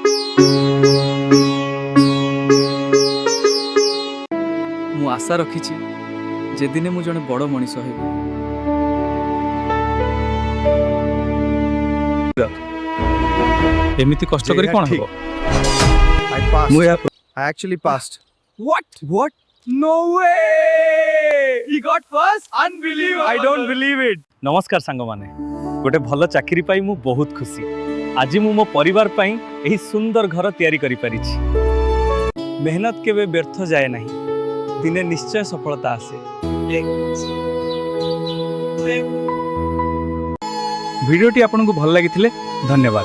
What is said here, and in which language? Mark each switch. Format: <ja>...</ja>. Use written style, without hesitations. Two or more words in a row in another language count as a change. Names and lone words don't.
<or>ମୁ ଆଶା ରଖି ଯେ ଦିନେ ମୁ ଜଣେ ବଡ଼ ମଣିଷ ହେବି। ଏମିତି କଷ୍ଟ କରି କଣ ହେବ?</or> <en>I actually passed. What? No way! He got first? Unbelievable! I don't believe it.</en> <or>ନମସ୍କାର ସାଙ୍ଗ ମାନେ। ଗୋଟେ ଭଲ ଚାକିରି ପାଇ ମୁ ବହୁତ ଖୁସି। ଆଜି ମୁ ମୋ ପରିବାର ପାଇଁ ଏହି ସୁନ୍ଦର ଘର ତିଆରି କରି ପାରିଛି। ମେହନତ କେବେ ବ୍ୟର୍ଥ ଯାଏ ନାହିଁ। ଦିନେ ନିଶ୍ଚୟ ସଫଳତା ଆସେ। ଭିଡିଓଟି ଆପଣଙ୍କୁ ଭଲ ଲାଗିଥିଲେ ଧନ୍ୟବାଦ।</or>